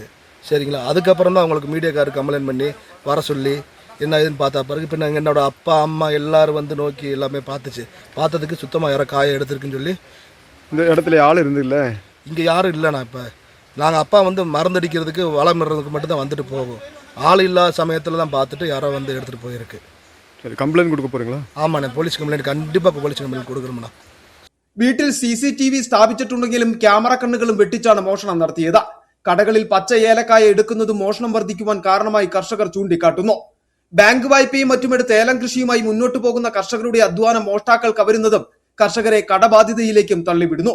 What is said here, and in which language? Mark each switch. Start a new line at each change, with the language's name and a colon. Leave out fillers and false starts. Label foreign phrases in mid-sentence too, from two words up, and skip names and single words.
Tamil: சரிங்களா, அதுக்கப்புறம் தான் அவங்களுக்கு மீடியாக்காரருக்கு கம்ப்ளைண்ட் பண்ணி வர சொல்லி என்ன இதுன்னு பார்த்தா பிறகு இப்போ நாங்கள் என்னோட அப்பா அம்மா எல்லாரும் நோக்கி எல்லாமே பார்த்ததுக்கு சுத்தமாக யாரோ காயை எடுத்துருக்குன்னு சொல்லி இந்த இடத்துல ஆள் இருந்தில்ல, இங்கே யாரும் இல்லைண்ணா. இப்போ நாங்கள் அப்பா மருந்தடிக்கிறதுக்கு வளம் இடுறதுக்கு மட்டும்தான் வந்துட்டு போவோம். ஆள் இல்லாத சமயத்தில் தான் பார்த்துட்டு யாரோ எடுத்துகிட்டு போயிருக்கு. சரி, கம்ப்ளைண்ட் கொடுக்க போகிறீங்களா? ஆமாண்ணே,
English: police complaint
Tamil: கண்டிப்பாக
English: police complaint
Tamil: கொடுக்குறோம்ண்ணா.
Malayalam: വീട്ടിൽ CCTV സ്ഥാപിച്ചിട്ടുണ്ടെങ്കിലും ക്യാമറ കണ്ണുകളും വെട്ടിച്ചാണ് മോഷണം നടത്തിയത്. കടകളിൽ പച്ച ഏലക്കായ എടുക്കുന്നതും മോഷണം വർദ്ധിക്കുവാൻ കാരണമായി കർഷകർ ചൂണ്ടിക്കാട്ടുന്നു. ബാങ്ക് വായ്പയും മറ്റുമെടുത്ത് ഏലം കൃഷിയുമായി മുന്നോട്ടു പോകുന്ന കർഷകരുടെ അധ്വാനം മോഷ്ടാക്കൾ കവരുന്നതും കർഷകരെ കടബാധിതയിലേക്കും തള്ളിവിടുന്നു.